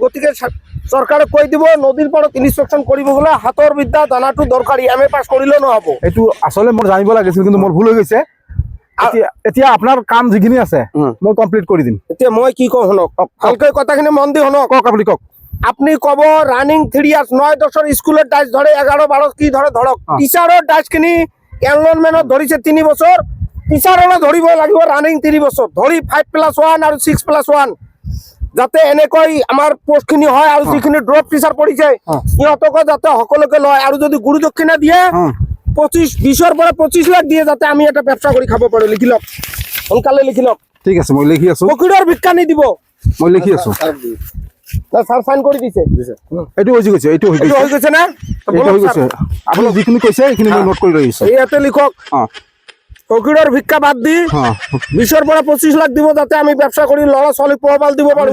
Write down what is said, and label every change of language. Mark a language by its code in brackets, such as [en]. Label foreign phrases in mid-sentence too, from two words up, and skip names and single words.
[as] গতিকে চৰকাৰে কৈ দিব নদীৰ পাৰত ইন্সপেকশ্যন কৰিব গ'লে সাঁতোৰ বিদ্যা জনাটো দৰকাৰী, MA পাছ কৰিলেও নহ'ব। এইটো আচলতে মোৰ জানিব লাগিছিল, কিন্তু মোৰ ভুল হৈ গৈছে। এতিয়া আপোনাৰ কাম যিখিনি আছে মই কমপ্লিট কৰি দিম। এতিয়া মই কি কওঁ শুনক, ভালকৈ কথাখিনি মন দি শুনক। কওক আপুনি কওক। [bn] আপনি কব [en] running 3 years [bn] 9-10 স্কুলের ডাইস ধরে 11-12 কি ধরে ধরক, টিচারের ডাইস খিনি এনরোলমেন্টত ধরিছে 3 বছর, টিচারলে ধরিব লাগিব রানিং 3 বছর ধরি 5+1 আর 6+1, যাতে এনেকৈ আমার পোস্ট খিনি হয়। আর যিখিনি ড্রপ টিচার পড়িছে ইহতকে যাতে সকলকে লয়, আর যদি গুরু দক্ষিণা দিয়ে 20-20 পরে 25 লাখ দিয়ে যাতে আমি এটা ব্যবসা করে খাব পাৰো। [as] লিখি লওক, সোনকালে লিখি লওক। ঠিক আছে, মই লিখি আছো। ফকিৰৰ ভিক্ষানি দিব, মই লিখি আছো। না স্যার সাইন কৰি দিছে। এইটো হৈ গৈছে, এইটো হৈ এইটো গৈছে, হৈ গৈছে না? এইটো হৈ গৈছে। আপুনি যিখিনি কৈছে সেইখিনি মই নোট কৰি লৈছো। ইয়াতে লিখক, ফকিৰৰ ভিক্ষা বাদ দি 20 পৰা 25 লাখ দিব, যাতে আমি ব্যবসা কৰি ল'ৰা ছোৱালী পোহপাল দিব পাৰো।